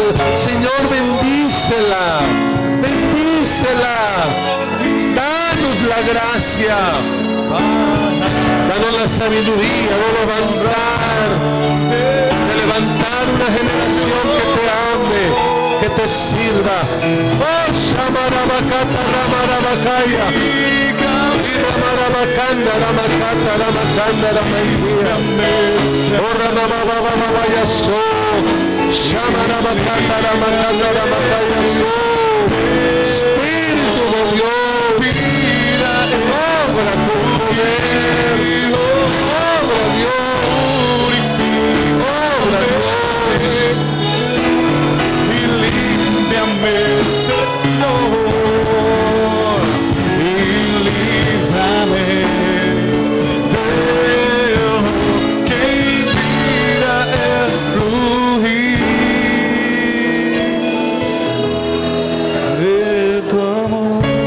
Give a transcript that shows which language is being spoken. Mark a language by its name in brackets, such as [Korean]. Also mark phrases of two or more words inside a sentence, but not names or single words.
[Spanish] Señor, bendícela, danos la gracia, danos la sabiduría de levantar una generación que te ame, que te sirva. Oh, Shamarabakata, Ramarabakaya, Ramarabakanda, Ramakata, Ramakanda, Ramakaya, oh, Ramababababaya, so Shamarabakata, Ramakanda, Ramakaya, so Espíritu de Dios, obra con poder, obra Dios, obra Dios, y límpiame, Señor, y líbrame de lo que impida el fluir de tu amor.